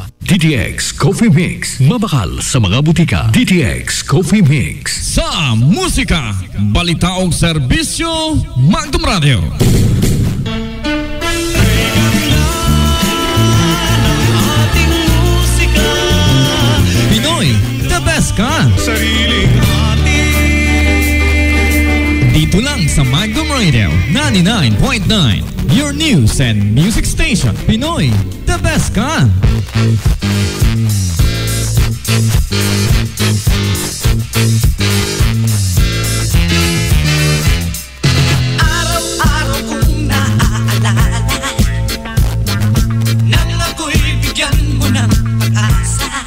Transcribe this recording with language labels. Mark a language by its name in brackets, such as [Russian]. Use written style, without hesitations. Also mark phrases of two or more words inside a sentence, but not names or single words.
[Cebuano] DTX Coffee Mix. Mabakal sa mga butika. DTX Coffee Mix. Sa musika, balita og serbisyo, Magnum Radio. [Filipino] Pinoy, [English] the best ka. [Filipino] Sariling dito lang sa Magnum Radio 99.9, [English] your news and music station. [Filipino] Pinoy, [English] the best [Filipino] ka. Araw-araw kong naaalala nang ako'y bigyan mo ng pag-asa.